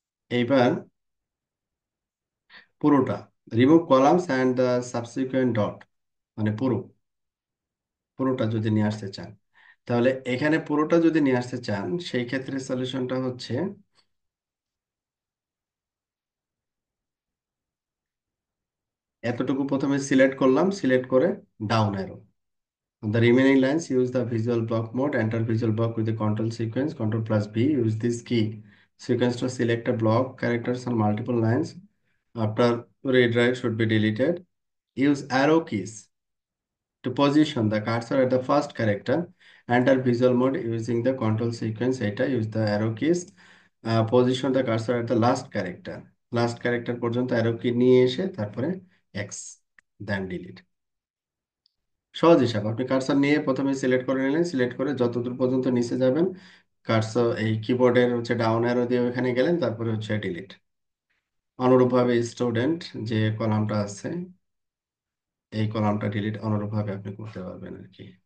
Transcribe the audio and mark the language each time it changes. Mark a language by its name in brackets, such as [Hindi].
[Bangla] এইবার পুরোটা remove columns and the subsequent dot, মানে পুরোটা যদি নিয়ে আসতে চান, তাহলে এখানে পুরোটা যদি নিয়ে আসতে চান সেই ক্ষেত্রে সলিউশনটা হচ্ছে এতটুকু প্রথমে সিলেক্ট করলাম, সিলেক্ট করে down arrow. [English] On the remaining lines, use the visual block mode. Enter visual block with the control sequence. Control plus B. Use this key sequence to select a block characters on multiple lines. After read write should be deleted. Use arrow keys to position the cursor at the first character. Enter visual mode using the control sequence. Eta use the arrow keys. Position the cursor at the last character. Last character [Bangla] পর্যন্ত [English] arrow key [Bangla] নিয়ে এসে তারপরে [English] X, then delete. [Bangla] সহজ হিসাব। আপনি cursor নিয়ে প্রথমে select করে নিলেন, সিলেক্ট করে যতদূর পর্যন্ত নিচে যাবেন কার্সর এই কিবোর্ডের হচ্ছে ডাউন অ্যারো দিয়ে ওখানে গেলেন, তারপরে হচ্ছে ডিলিট। অনুরূপভাবে স্টুডেন্ট যে কলামটা আছে এই কলামটা ডিলিট অনুরূপভাবে আপনি করতে পারবেন আর কি।